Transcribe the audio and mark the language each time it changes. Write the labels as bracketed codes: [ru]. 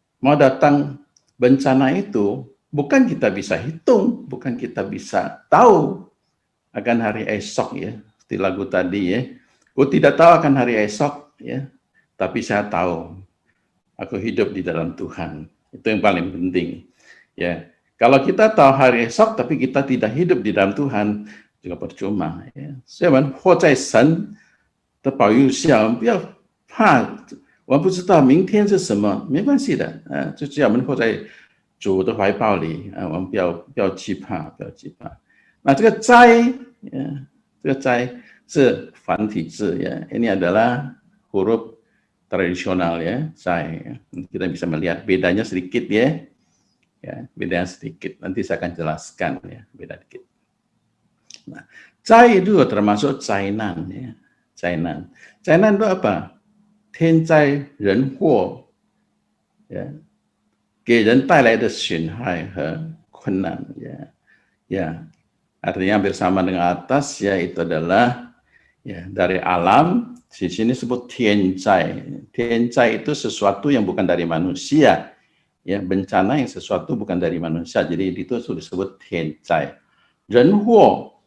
[id] Mau datang bencana itu, bukan kita bisa hitung, bukan kita bisa tahu akan hari esok ya. Di lagu tadi ya, aku tidak tahu akan hari esok ya, tapi saya tahu aku hidup di dalam Tuhan. Itu yang paling penting ya. Kalau kita tahu hari esok tapi kita tidak hidup di dalam Tuhan juga percuma ya. [zh] 所以我们活在神的保佑下，我们不要怕，我们不知道明天是什么，没关系的，就只要我们活在主的怀抱里，我们不要惧怕，不要惧怕。那这个灾，这个灾是繁体字ya. [id] Ini adalah huruf tradisional ya, zai. Kita bisa melihat bedanya sedikit ya. Ya, bedanya sedikit. Nanti saya akan jelaskan ya, beda dikit. Nah, zai itu termasuk zainan ya. Zainan. Zainan itu apa? [zh] 天灾人祸 ya. 给人带来的损害和困难ya. [id] Ya. Artinya hampir sama dengan atas ya, itu adalah ya dari alam. Di sini disebut tianzai. Tianzai itu sesuatu yang bukan dari manusia. Ya, bencana yang sesuatu bukan dari manusia. Jadi itu disebut tianzai. Renhuo.